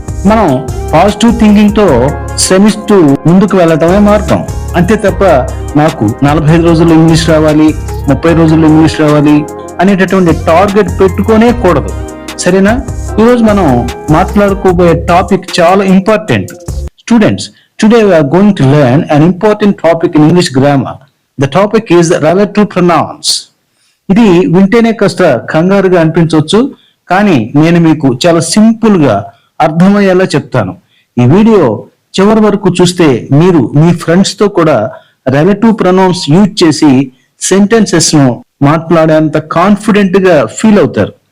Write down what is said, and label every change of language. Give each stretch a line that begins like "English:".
Telugu: మనం positive thinking తో శ్రమిస్తూ ముందుకు వెళ్ళటమే మార్గం. అంతే తప్ప నాకు 45 రోజుల్లో ఇంగ్లీష్ రావాలి, 30 రోజుల్లో ఇంగ్లీష్ రావాలి అనేటటువంటి టార్గెట్ పెట్టుకోనే కూడదు. సరేనా? ఈరోజు మనం మాట్లాడుకోబోయే టాపిక్ చాలా important.
English: Students, today we are going to learn an important topic in English grammar. The topic is relative pronouns.
Telugu: ఇది వింటేనే కాస్త కంగారుగా అనిపించవచ్చు, కానీ నేను మీకు చాలా సింపుల్ గా అర్థమయ్యేలా చెప్తాను. ఈ వీడియో చివరి వరకు చూస్తే మీరు మీ ఫ్రెండ్స్ తో కూడా రిలేటివ్ ప్రొనౌన్స్ యూజ్ చేసి సెంటెన్సెస్ ను మాట్లాడేంత కాన్ఫిడెంట్ గా ఫీల్ అవుతారు.